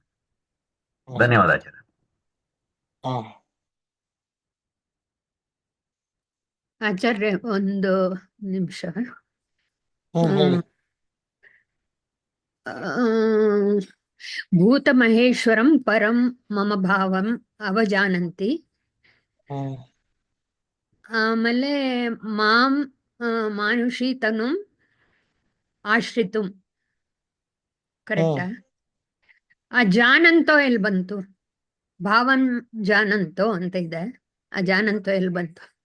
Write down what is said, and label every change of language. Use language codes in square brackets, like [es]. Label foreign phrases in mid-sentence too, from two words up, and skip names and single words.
[kn] ಅಷ್ಟೇ ಧನ್ಯವಾದ ಅಷ್ಟೇ. ಆಚಾರ್ಯ. ಹಾ ಆಚಾರ್ಯ ಒಂದು ನಿಮಿಷ. ಹೇಳಿ. [sa] ಭೂತ ಮಹೇಶ್ವರಂ ಪರಂ ಮಮ ಭಾವಂ ಅವಜಾನಂತಿ. ಹ್ಮ್ ಆಮೇಲೆ ಮಾಂ ಮಾನುಷಿ ತನು ಆಶ್ರಿತು. [kn] ಕರೆಕ್ಟಾ? ಆ ಜಾನಂತೋ ಎಲ್ಲಿ ಬಂತು? [sa] ಭಾವನ್ ಜಾನಂತೋ [kn] ಅಂತ ಇದೆ, ಆ ಜಾನಂತೋ ಎಲ್ಲಿ ಬಂತು?